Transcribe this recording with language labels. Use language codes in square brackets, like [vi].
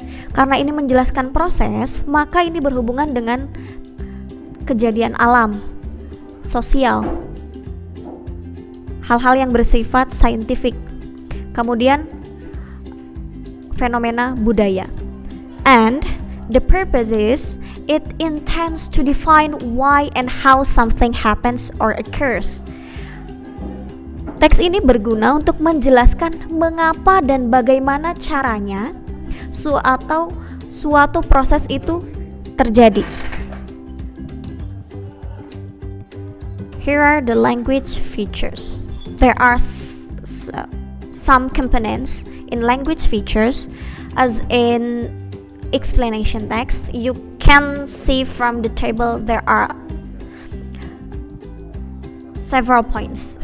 [id] Karena ini menjelaskan proses, maka ini berhubungan dengan kejadian alam, sosial, hal-hal yang bersifat saintifik, kemudian fenomena budaya. [en] And the purpose is, it intends to define why and how something happens or occurs. [id] Teks ini berguna untuk menjelaskan mengapa dan bagaimana caranya suatu proses itu terjadi. [en] Here are the language features. There are some components in language features, as in explanation text. You can see from the table there are several points.